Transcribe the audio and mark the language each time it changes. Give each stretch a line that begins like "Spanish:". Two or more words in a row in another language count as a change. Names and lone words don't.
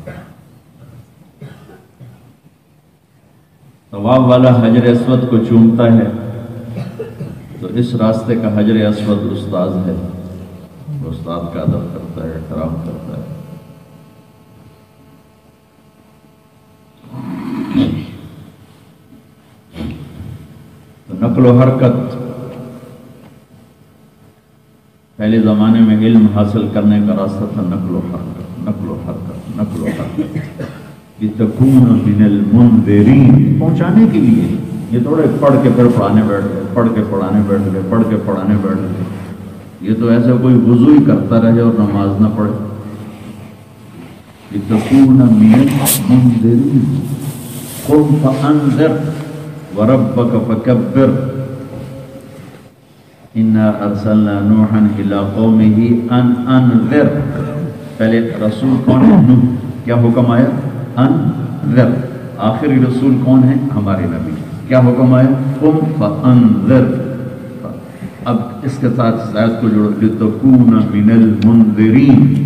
Urdu: طواف والا حجر اسود کو چومتا ہے تو اس راستے کا حجر اسود استاذ ہے، وہ استاد کا ادب کرتا ہے، احترام کرتا ہے. تو نقل و حرکت، پہلے زمانے میں علم حاصل کرنے کا راستہ تھا نقل و حرکت، نقل و حرکت، نقل و حرکت،
Arabic: لتکون من المنذرین،
Urdu: پہنچانے کے لیے. یہ تھوڑے پڑھ کے پھر پڑھانے بیٹھ گئے، پڑھ کے پڑھانے بیٹھ گئے، پڑھ کے پڑھانے بیٹھ گئے. یہ تو ایسا کوئی وضو ہی کرتا رہے اور نماز نہ پڑھے.
Arabic: لتکون من المنذرین قم فانذر وربک فکبر انا ارسلنا نوحا الى قومه ان انذر.
Urdu: پہلے رسول کون ہے؟ نوح. کیا حکم آیا؟ انذر. آخری رسول کون ہے؟ ہمارے نبی. کیا حکم آیا؟
Arabic: قم فانذر.
Urdu: اب اس کے ساتھ زائد کو جوڑو،
Arabic: لتکون من المنذرین.